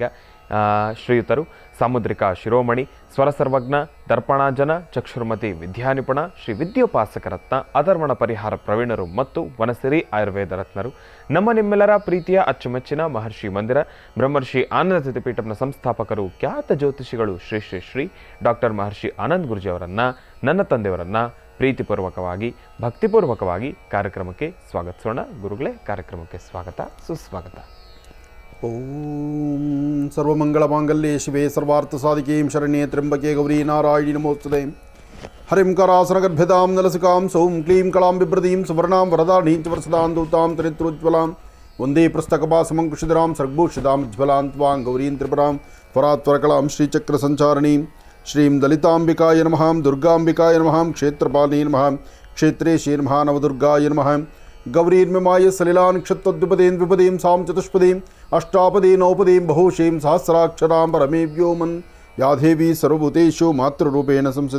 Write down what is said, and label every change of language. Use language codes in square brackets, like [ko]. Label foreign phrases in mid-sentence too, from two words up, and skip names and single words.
[kn] ಶ್ರೀಯುತರು ಸಾಮುದ್ರಿಕ ಶಿರೋಮಣಿ, ಸ್ವರಸರ್ವಜ್ಞ, ದರ್ಪಣಾಜನ, ಚಕ್ಷುರ್ಮತಿ ವಿದ್ಯಾನಿಪುಣ, ಶ್ರೀ ವಿದ್ಯೋಪಾಸಕ ರತ್ನ, ಅಧರ್ಮಣ ಪರಿಹಾರ ಪ್ರವೀಣರು ಮತ್ತು ವನಸಿರಿ ಆಯುರ್ವೇದ ರತ್ನರು, ನಿಮ್ಮೆಲ್ಲರ ಪ್ರೀತಿಯ ಅಚ್ಚುಮೆಚ್ಚಿನ ಮಹರ್ಷಿ ಮಂದಿರ ಬ್ರಹ್ಮರ್ಷಿ ಆನಂದ ಸಿದ್ಧಿಪೀಠಂನ ಸಂಸ್ಥಾಪಕರು, ಖ್ಯಾತ ಜ್ಯೋತಿಷಿಗಳು ಶ್ರೀ ಶ್ರೀ ಶ್ರೀ ಡಾಕ್ಟರ್ ಮಹರ್ಷಿ ಆನಂದ್ ಗುರುಜಿ ಅವರನ್ನು, ನನ್ನ ತಂದೆಯವರನ್ನು ಪ್ರೀತಿಪೂರ್ವಕವಾಗಿ ಭಕ್ತಿಪೂರ್ವಕವಾಗಿ ಕಾರ್ಯಕ್ರಮಕ್ಕೆ ಸ್ವಾಗತಿಸೋಣ. ಗುರುಗಳೇ, ಕಾರ್ಯಕ್ರಮಕ್ಕೆ ಸ್ವಾಗತ ಸುಸ್ವಾಗತ. [sa] ಓಂ ಸರ್ವಮಂಗಳ ಮಾಂಗಲ್ಯೆ ಶಿವೆ ಸರ್ವಾರ್ಥ ಸಾಧಿಕೇಂ ಶರಣ್ಯೇ ತ್ರ್ಯಂಬಕೆ ಗೌರಿ ನಾರಾಯಣಿ ನಮೋಸ್ತುತೆ. ಹರಿಂ ಕರಾಸನಗರ್ಭ್ಯತಾಂ ನಲಸಿಕಾಂ ಸೌಂ ಕ್ಲೀಂ ಕಳಾಂ ಬಿಭ್ರತೀಂ ಸುವರ್ಣಾಂ ವರದಾನೀಂ ಚ ವರಸದಾಂ ದೂತಾಂ ಚರಿತ್ರೋಜ್ವಲಾಂ ವಂದೇ ಪುಸ್ತಕಪಾಸಮಂಕುಶಿಧರಾಂ ಸರ್ಗಭೂಷಿತಾಂ ಜ್ವಲಾಂ ತ್ವಾಂ ಗೌರೀಂ ತ್ರಿಪುರಾಂ ಪರಾತ್ವರಕಲಾಂ ಶ್ರೀಚಕ್ರ ಸಂಚಾರಿಣೀಂ ಶ್ರೀಂ ದಲಿತಾಂಬಿಕಾಯ ನಮಃ ದುರ್ಗಾಂಬಿಕಾಯ ನಮಃ ಕ್ಷೇತ್ರಪಾಲಿನೇ ನಮಃ ಕ್ಷೇತ್ರೇಶೇ ನಮಃ ನವದುರ್ಗಾಯ ನಮಃ ಗೌರೀರ್ಮಿಮಾಯ ಸಲಿಲಾನ್ಕ್ಷತ್ವದ್ವಿಪದೀಂ ದ್ವಿಪದೀಂ ಸಾಂ ಚತುಷ್ಪದೀಂ ಅಷ್ಟಾಪದೀ ನೌಪದೀಂ ಬಹುಶೀಂ ಸಹಸ್ರಾಕ್ಷರಾಂ ಪರಮೇ ವ್ಯೋಮನ್ ಯಾ ದೇವಿ ಸರ್ವಭೂತೇಷು ಮಾತೃರೂಪೇಣ ಸಂಸ್ಥಿತ.